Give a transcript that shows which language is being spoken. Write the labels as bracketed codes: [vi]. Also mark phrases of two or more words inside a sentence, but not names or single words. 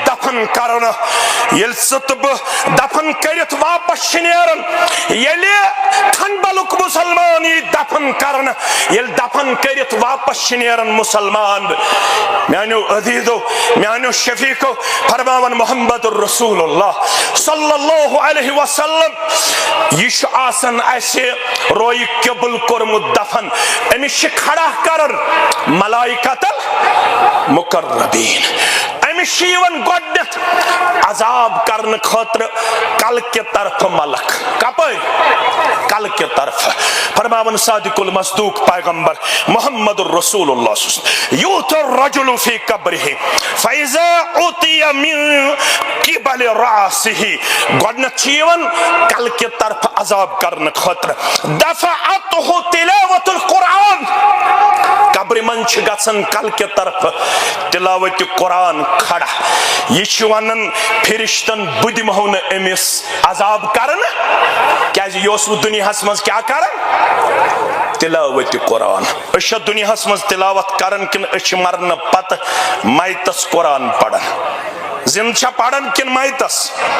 [ks] دفن کرنہٕ ییٚلہِ ژٕ تہٕ بہٕ دفن کٔرِتھ واپس چھِ نیران ییٚلہِ کھنبلُک مسلمان یی دفن کرنہٕ ییٚلہِ دفن کٔرِتھ واپس چھِ نیران مسلمان میانیو عزیزو میانیو شفیقو فرماون محمد رسول اللہ [ar] صلی اللہ علیہ وسلم [ks] یہ چھُ آسان اسہِ رویہِ قبل کوٚرمُت دفن أمِس چھِ کھڑا کران [ar] ملائکۃ المقربین [ks] أمِس چھِ یِوان گۄڈنٮ۪تھ عذاب کرنہٕ خٲطرٕ کلکہِ طرفہٕ ملک کپٲرۍ کلکہِ طرفہٕ فرماون [ar] صادق المصدوق [ks] پیغمبر محمد رسول اللہ [ar] یوت الرجل فی قبرہ فاذا اُوتِیَ من قبل رأسہ [ks] گۄڈنٮ۪تھ چھِ یِوان کلکہِ طرفہٕ عذاب کرنہٕ خٲطرٕ دفعتہ [ar] تلاوت القرآن [ks] قبرِ منٛز چھِ گژھان کلکہِ طرفہٕ تلاوت قرآن کھڑا یہ چھُ ونان فرشتن بہٕ دِمہو نہٕ أمِس عذاب کرنہٕ کیازِ یہِ اوس وۄنۍ دُنیاہس منٛز کیٛاہ کران تلاوت قرآن أسۍ چھا دُنیاہس منٛز تلاوت کران کِنہٕ أسۍ چھِ مرنہٕ پتہٕ میتس قرآن پران زِنٛدٕ چھا پران کِنہٕ میتس